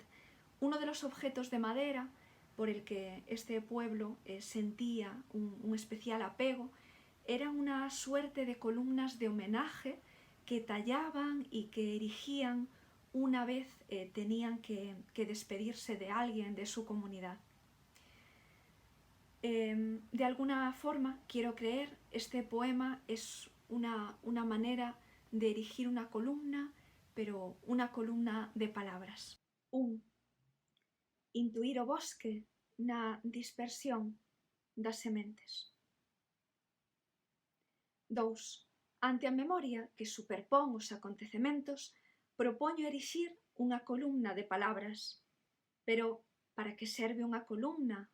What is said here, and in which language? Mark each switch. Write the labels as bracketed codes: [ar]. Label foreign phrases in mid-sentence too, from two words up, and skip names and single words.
[es] Uno de los objetos de madera por el que este pueblo sentía un especial apego eran una suerte de columnas de homenaje que tallaban y que erigían una vez tenían que despedirse de alguien de su comunidad. De alguna forma, quiero creer, este poema es una manera de erigir una columna, pero una columna de palabras. [gl] 1. Intuir o bosque na dispersión das sementes. 2. Ante a memoria que superpón os acontecementos, propoño erixir unha columna de palabras. Pero, para que serve unha columna?